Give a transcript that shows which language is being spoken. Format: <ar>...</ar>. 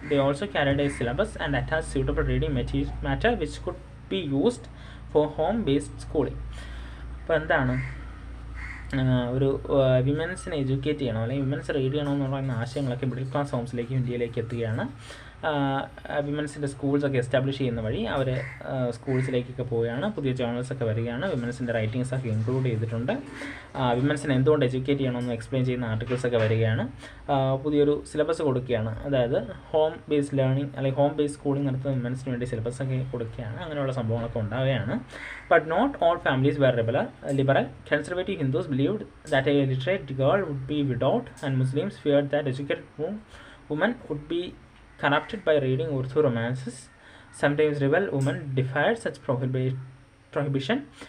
<en>They also carried a syllabus and attached suitable reading matter which could be used for home based schooling.</en> <ml>അപ്പോൾ എന്താണ് ഒരു വിമൻസിനെ educate ചെയ്യണം അല്ലെങ്കിൽ women's read ചെയ്യണമെന്ന് പറയുന്ന ആശയങ്ങളൊക്കെ മിഡിൽ ക്ലാസ് ഹോംസിലേക്കും ഇന്ത്യയിലേക്ക് എത്തുകയാണ്. വിമൻസിൻ്റെ സ്കൂൾസൊക്കെ എസ്റ്റാബ്ലിഷ് ചെയ്യുന്ന വഴി അവർ സ്കൂൾസിലേക്കൊക്കെ പോവുകയാണ്. പുതിയ ജേർണൽസൊക്കെ വരികയാണ്. വിമൻസിൻ്റെ റൈറ്റിങ്സൊക്കെ ഇൻക്ലൂഡ് ചെയ്തിട്ടുണ്ട്. വിമൻസിനെ എന്തുകൊണ്ട് എഡ്യൂക്കേറ്റ് ചെയ്യണമെന്ന് എക്സ്പ്ലെയിൻ ചെയ്യുന്ന ആർട്ടിക്കിൾസൊക്കെ വരികയാണ്. പുതിയൊരു സിലബസ് കൊടുക്കുകയാണ്. അതായത് ഹോം ബേസ്ഡ് ലേണിംഗ് അല്ലെങ്കിൽ ഹോം ബേസ്ഡ് സ്കൂളിംഗ് നടത്തുന്ന വിമൻസിന് വേണ്ടി സിലബസൊക്കെ കൊടുക്കുകയാണ്. അങ്ങനെയുള്ള സംഭവങ്ങളൊക്കെ ഉണ്ടാവുകയാണ്.</ml> <en>But not all families were liberal. Conservative Hindus believed that a literate girl would be widowed, and Muslims feared that educated women would be corrupted by reading Urdu romances. Sometimes rebel women defied such prohibition.</en>